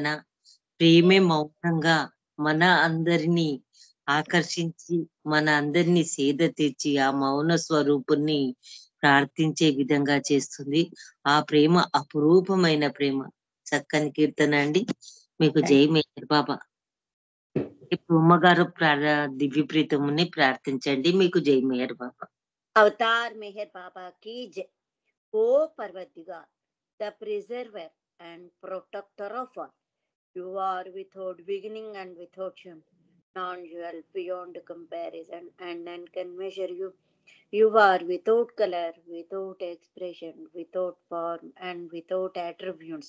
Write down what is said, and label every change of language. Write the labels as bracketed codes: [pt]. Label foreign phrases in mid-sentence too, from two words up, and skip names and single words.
[te] ప్రేమే మౌనంగా మన అందరినీ ఆకర్షించి మన అందరినీ సేద తెచ్చి ఆ మౌన స్వరూపుణ్ణి ప్రార్థించే విధంగా చేస్తుంది. ఆ ప్రేమ అపురూపమైన ప్రేమ. చక్కని కీర్తన అండి. మీకు జై మేయర్ బాబా. ఇప్పుడు ఉమ్మగారు దివ్య ప్రీతముని ప్రార్థించండి. మీకు జై మేయర్ బాబా. [hi] अवतार मेहर बाबा की जय. [en] O Parvatigar, the preserver and protector of all, you are without beginning and without end, non-dual, beyond comparison, and none can measure you. You are without color, without expression, without form, and without attributes.